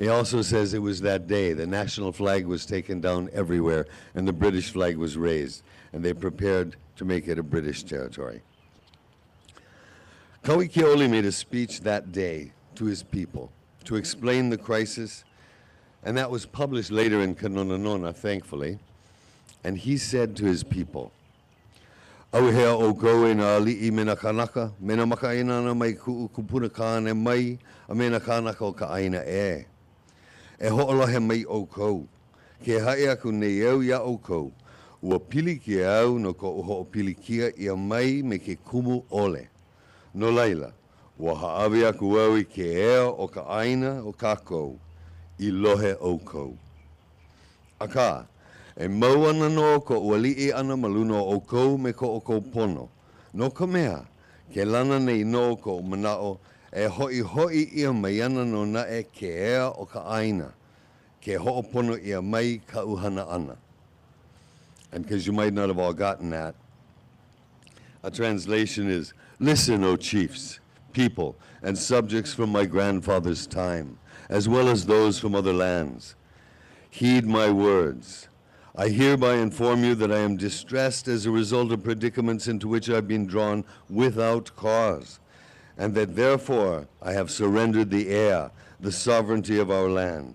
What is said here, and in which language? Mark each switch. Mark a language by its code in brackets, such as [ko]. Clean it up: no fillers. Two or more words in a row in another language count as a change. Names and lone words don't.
[en] He also says it was that day the national flag was taken down everywhere and the British flag was raised, and they prepared to make it a British territory. Kauikeaoli made a speech that day to his people to explain the crisis, and that was published later in Kanonanona, thankfully. And he said to his people, [haw] "Auhea o koe na ali'i me na kanaka, me na makaina na mai kupuna kāne mai, a me na kanaka o ka aina e. E ho'olohe mai o kou, ke hae aku nei au ia o kou, ua pili ki au no ko ho'opili kia ia mai me ke kumu ole. No laila, ua haawi aku au I ke ea o ka aina o kākou, I lohe o kou. Aka, e mau ana no ko ua li'i ana maluno o kou me ko o kou pono. No ka mea, ke lana nei no ko o manao, e hoi ia mai ana no na e ke ea o ka aina, ke ho'opono ia mai ka uhana ana." [en] And because you might not have all gotten that, a translation is, "Listen, O chiefs, people, and subjects from my grandfather's time, as well as those from other lands. Heed my words. I hereby inform you that I am distressed as a result of predicaments into which I have been drawn without cause, and that therefore I have surrendered the air, the sovereignty of our land.